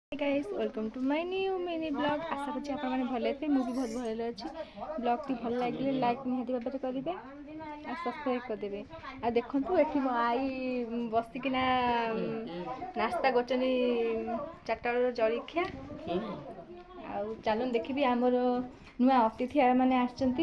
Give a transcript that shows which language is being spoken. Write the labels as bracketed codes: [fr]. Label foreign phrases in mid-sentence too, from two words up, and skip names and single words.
[en] Guys welcome to my new mini blog. [bn] আশা করছি [or] ଆପଣମାନେ ଭଲ ଥିବେ। ମୁଁ ବି ବହୁତ ଭଲରେ ଅଛି। ବ୍ଲଗ୍ଟି ଭଲ ଲାଗିଲେ ଲାଇକ୍ ନିହାତି ଭାବରେ କରିବେ ଆଉ ସବସ୍କ୍ରାଇବ୍ କରିଦେବେ। ଆଉ ଦେଖନ୍ତୁ ଏଠି ମୋ ଆଈ ବସିକିନା ନାସ୍ତା କରୁଛନ୍ତି, ଚାରିଟା ବେଳର ଜଳଖିଆ। ଆଉ ଚାଲନ୍ତୁ ଦେଖିବି ଆମର ନୂଆ ଅତିଥି ମାନେ ଆସିଛନ୍ତି।